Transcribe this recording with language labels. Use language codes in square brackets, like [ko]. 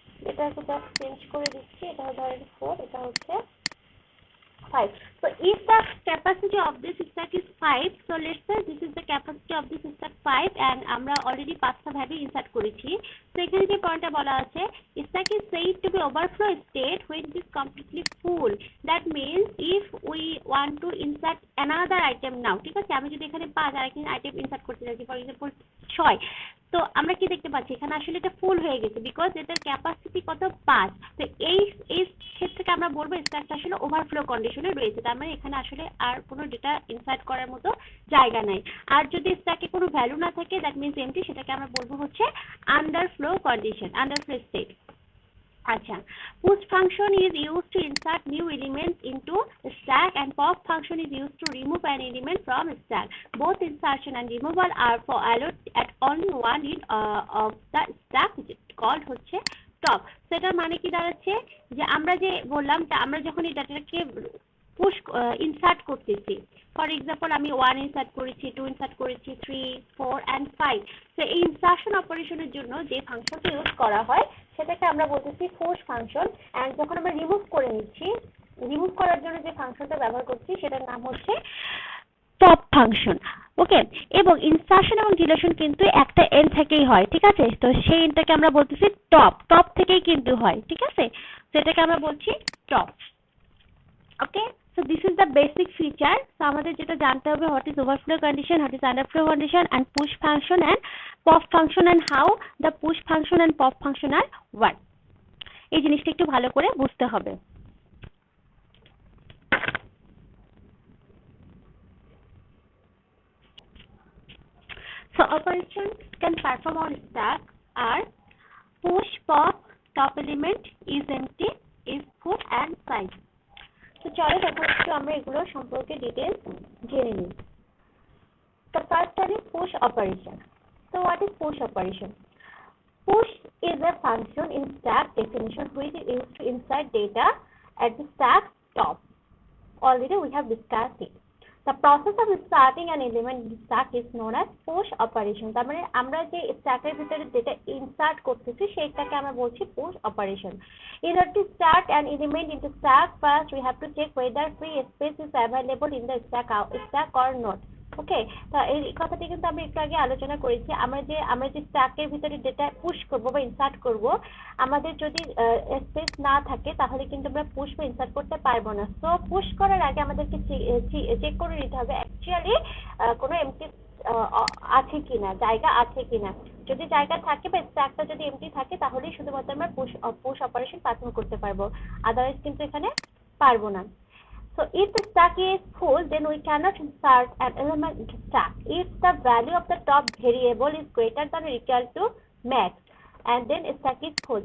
[bn] এটাকে just change করে দিচ্ছি, এটা ধরেন 4, এটা হচ্ছে 5. [en] So if the capacity of this stack is 5, so let's say this is the capacity of this stack 5 and [bn] আমরা already 5টা ভ্যালু ইনসার্ট করেছি। তো এখানে যে পয়েন্টটা বলা আছে, [en] stack is said to be overflow state when it is completely full. That means if we want to insert another item now, [bn] ঠিক আছে, আমি যদি এখানে 5 আর এখানে আইটেম ইনসার্ট করতে যাচ্ছি, ফর এক্সাম্পল 6, তো আমরা কি দেখতে পাচ্ছি এখানে আসলে এটা ফুল হয়ে গেছে বিকজ এটার ক্যাপাসিটি কত 5। তো এই ক্ষেত্রে আমরা বলবো স্ট্যাকটা আসলে ওভারফ্লো কন্ডিশনে রয়েছে, তার মানে এখানে আসলে আর কোনো ডেটা ইনসার্ট করার মতো জায়গা নাই। আর যদি স্ট্যাকে কোনো ভ্যালু না থাকে দ্যাট মিনস এমটি, সেটাকে আমরা বলবো হচ্ছে আন্ডারফ্লো কন্ডিশন, আন্ডারফ্লো স্টেট। [en] আচ্ছা, push function is used to insert new elements into a stack and pop function is used to remove an element from a stack. Both insertion and removal are followed at only one end of the stack, which is called হচ্ছে top. [bn] সেটার মানে কি দাঁড়াচ্ছে যে আমরা যে বললাম আমরা যখন এই ডাটাটাকে পুশ ইনসার্ট করতেছি, ফর এক্সাম্পল আমি 1 ইনসার্ট করেছি, 2 ইনসার্ট করেছি, 3, 4 and 5। তো এই ইনসার্শন অপারেশনের জন্য যে ফাংশনটা ইউজ করা হয় সেটাকে আমরা বলতেছি পুশ ফাংশন। এন্ড যখন আমরা রিমুভ করে নিচ্ছি, রিমুভ করার জন্য যে ফাংশনটা ব্যবহার করছি সেটার নাম হচ্ছে টপ ফাংশন। ওকে, এবং ইনসার্শন এবং ডিলিশন কিন্তু একটা এন্ড থেকেই হয়, ঠিক আছে, তো সেই এন্ডটাকে আমরা বলতেছি টপ, টপ থেকেই কিন্তু হয়, ঠিক আছে, সেটাকে আমরা বলছি top. [en] Okay, so this is the basic feature. So [bn] আমাদের যেটা জানতে হবে, [en] what is overflow condition, what is underflow condition and push function and pop function and how the push function and pop function are work. [bn] এই জিনিসটা একটু ভালো করে বুঝতে হবে। [en] So operations can perform on stack are push, pop, top element, is empty, is full and size. [bn] তো চলো তখন একটু আমরা এগুলো সম্পর্কে ডিটেইলস জেনে নিই। [en] The first one is push operation. So what is push operation? Push is a function in stack definition which is used to insert data at the stack top. Already we have discussed it. The process of inserting an element in stack is known as push operation. [bn] তার মানে আমরা যে স্ট্যাকের ভিতরে data insert করতেছি সেটাকে আমরা বলছি push operation. [en] In order to start an element into stack, first we have to check whether free space is available in the stack or not. [bn] ওকে, তো এই কথাটি কিন্তু আমি একটু আগে আলোচনা করেছি। আমরা যে স্ট্যাকের ভিতরে ডেটা পুশ করব বা ইনসার্ট করব, আমাদের যদি স্পেস না থাকে তাহলে কিন্তু আমরা পুশ বা ইনসার্ট করতে পারবো না। সো পুশ করার আগে আমাদেরকে চেক করে নিতে হবে অ্যাকচুয়ালি কোনো এমটি আছে কিনা, জায়গা আছে কিনা। যদি জায়গা থাকে বা স্ট্যাকটা যদি এমটি থাকে তাহলেই শুধুমাত্র আমরা পুশ অপারেশন পারফর্ম করতে পারবো, আদারওয়াইজ কিন্তু এখানে পারবো না। [en] So if the stack is full, then we cannot insert an element into stack if the value of the top variable is greater than or equal to max and then stack is full.